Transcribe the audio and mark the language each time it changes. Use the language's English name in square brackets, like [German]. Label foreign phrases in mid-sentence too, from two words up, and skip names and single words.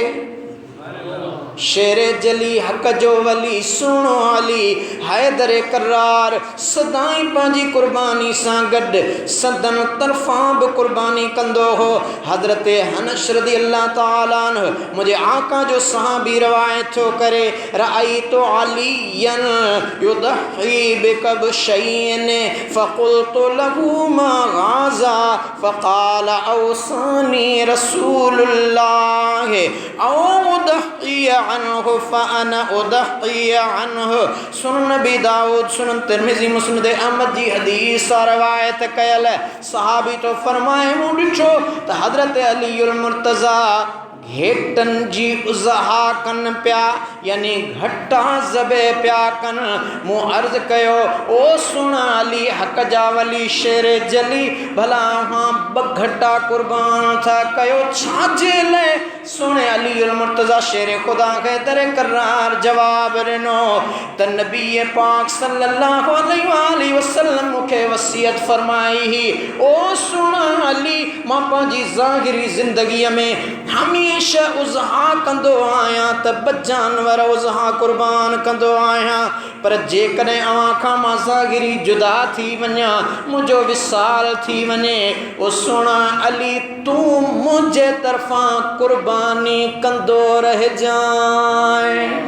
[Sindhi] शेर जली हक़ जो वली सुहिणो अली हैदर करार सदाई पंहिंजी कुर्बानी सां गॾु सदन तरफ़ां बि कुर्बानी कंदो हो। हज़रत हनश [Arabic] رضي الله تعالى عنه [Sindhi] मुंहिंजे आका जो सहाबी रवायत थो करे, [Arabic] رأيت عليا يضحي بكبشين فقلت له ما هذا فقال أوصاني رسول الله أو أضحي عنه فأنا أضحي عنه. [Sindhi] सुनन नबी दाऊद, सुनन तिरमिज़ी, मुस्नद अहमद जी हदीस रवायत कयल। सहाबी तो फरमाए, मूं ॾिठो त हज़रत अली उल मुर्तज़ा हेटन जी उज़हा कन प्या यानी घटा ज़बे प्या कन। मूं अर्ज़ कयो ओ सुना अली हक़ जा वली शेर जली भला वहाँ बघटा कुर्बान था कयो छाजे ले। सुने अली उल मुर्तज़ा शेर खुदा के दर करार जवाब ॾिनो त नबी पाक सल्लल्लाहु [Arabic] عليه وسلم [Sindhi] मूंखे वसियत फरमाई ही ओ सुना अली मां पंहिंजी ज़ाहिरी ज़िंदगीअ में हमेशा उज़हा कंदो आहियां त ब जानवर उज़हा कुर्बान कंदो आहियां पर जेकॾहिं अवां खां मां ज़ाहिरी जुदा थी वञा मुंहिंजो विसाल थी वञे ओ सुना अली तूं मुंहिंजे तरफ़ां कुर्बानी कंदो रहिजांइ।